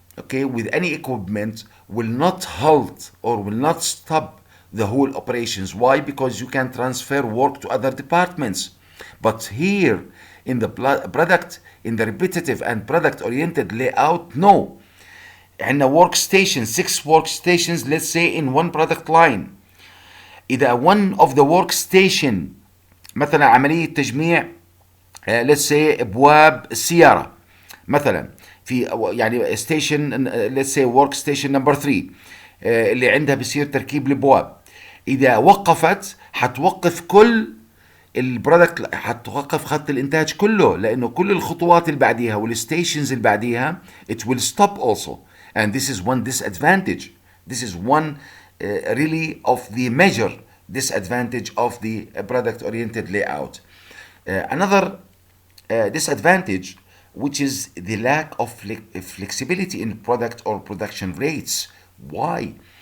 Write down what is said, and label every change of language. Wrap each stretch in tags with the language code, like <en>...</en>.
<en>okay, with any equipment will not halt or will not stop the whole operations. Why? Because you can transfer work to other departments. But here in the product, in the repetitive and product oriented layout, no.</en> <ar>عندنا</ar> <en>workstation, 6 workstations, let's say in one product line.</en> <ar>إذا</ar> <en>one of the workstation</en> <ar>مثلا عملية تجميع</ar> <en>let's say</en> <ar>ابواب السياره مثلا في يعني ستيشن</ar> <en>let's say work station number 3</en> <ar>اللي عندها بصير تركيب الابواب، اذا وقفت حتوقف كل البرودكت، حتوقف خط الانتاج كله، لانه كل الخطوات اللي بعديها والستيشنز اللي بعديها</ar> <en>it will stop also. And this is one disadvantage. This is one really of the major disadvantage of the product oriented layout. Another disadvantage, which is the lack of flexibility in product or production rates. Why?</en>